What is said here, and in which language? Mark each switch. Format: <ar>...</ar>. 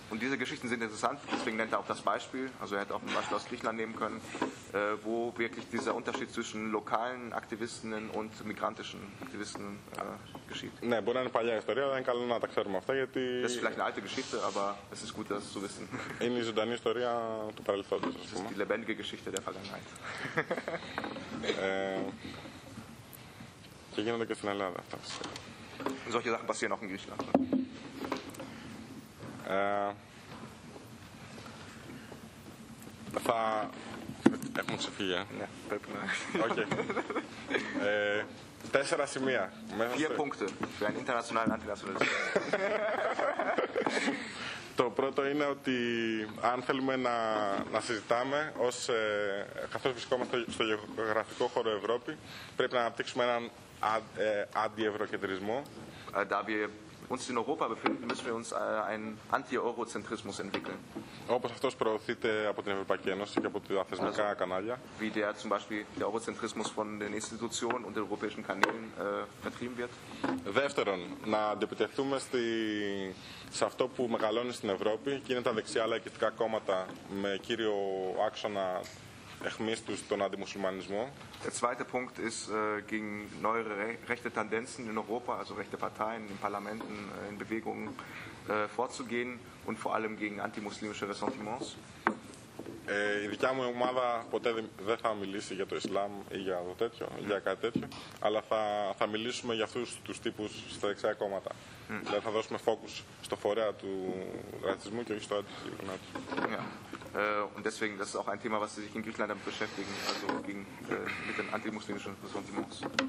<de>Und diese Geschichten sind interessant, deswegen nennt er auch das Beispiel, also er hätte auch ein Beispiel aus Griechenland nehmen können, wo wirklich dieser Unterschied zwischen lokalen Aktivistinnen und migrantischen Aktivisten geschieht.</de> <el>Ναι, μπορεί να είναι παλιά ιστορία, αλλά είναι καλό να τα ξέρουμε αυτά γιατί...</el> <de>Das ist vielleicht eine alte Geschichte, aber es ist gut, das zu wissen.</de> <el>Είναι η ζωντανή ιστορία του παρελθόντος, ας πούμε.</el> <de>Die lebendige Geschichte der Vergangenheit.</de> <el>Και γίνονται και στην Ελλάδα αυτά.</el> <de>Solche Sachen passieren auch in Griechenland.</de> <el>Θα έχουμε ξεφύγει. Ναι, πρέπει να. Οκ. Τέσσερα σημεία.</el> <de>Vier Punkte für einen internationalen Antinationalismus.</de> <el>Το πρώτο είναι ότι αν θέλουμε να συζητάμε, καθώς βρισκόμαστε στο γεωγραφικό χώρο Ευρώπη, πρέπει να αναπτύξουμε έναν αντιευρωκεντρισμό.</el> <de>Da wir uns in Europa befinden, müssen wir uns einen Anti-Euro-Zentrismus entwickeln.</de> <el>Όπως αυτός προωθείται από την Ευρωπαϊκή Ένωση και από τα θεσμικά κανάλια.</el> <de>Wie der zum Beispiel der Euro-Zentrismus von den Institutionen und den europäischen Kanälen vertrieben wird.</de> <el>Δεύτερον, να αντιπιτεθούμε σε αυτό που μεγαλώνει στην Ευρώπη και είναι τα δεξιά λαϊκιστικά κόμματα με κύριο άξονα εχμής τους τον αντιμουσουλμανισμό.</el> <de>Der zweite Punkt ist gegen neuere rechte Tendenzen in Europa, also rechte Parteien, in Parlamenten, in Bewegungen vorzugehen und vor allem gegen antimuslimische Ressentiments.</de> <el>Η δικιά μου ομάδα ποτέ δεν θα μιλήσει για το Ισλάμ ή για το τέτοιο, για κάτι τέτοιο, αλλά θα μιλήσουμε για αυτούς τους τύπους στα δεξιά κόμματα. Δηλαδή θα δώσουμε φόκους στο φορέα του ρατσισμού και όχι στο αντιμουσουλμανισμό.</el> <de>Und deswegen, das ist auch ein Thema, was sie sich in Griechenland damit beschäftigen, also mit den antimuslimischen Ressentiments.</de>